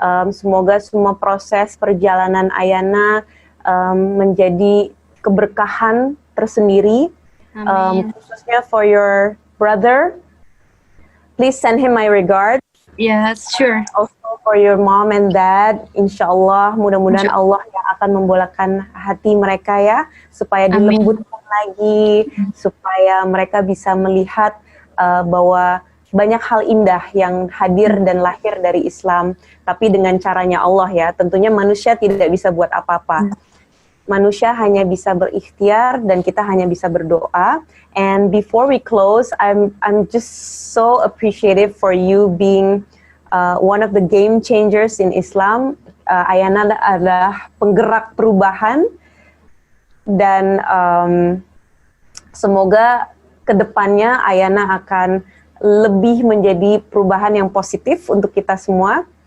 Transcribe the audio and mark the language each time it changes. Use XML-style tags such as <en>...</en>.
<id>Semoga semua proses perjalanan Ayana menjadi keberkahan tersendiri. Amin.</id> <en>Khususnya for your brother. Please send him my regards. Yes, sure. Also for your mom and dad,</en> <id>insya Allah mudah-mudahan Allah yang akan membolakkan hati mereka ya, supaya Amin. dilembutkan lagi, supaya mereka bisa melihat bahwa banyak hal indah yang hadir dan lahir dari Islam, tapi dengan caranya Allah ya. Tentunya manusia tidak bisa buat apa-apa. Manusia hanya bisa berikhtiar dan kita hanya bisa berdoa.</id> <en>And before we close, I'm just so appreciative for you being one of the game changers in Islam.</en> <id>Ayana adalah penggerak perubahan dan semoga kedepannya Ayana akan lebih menjadi perubahan yang positif untuk kita semua.</id>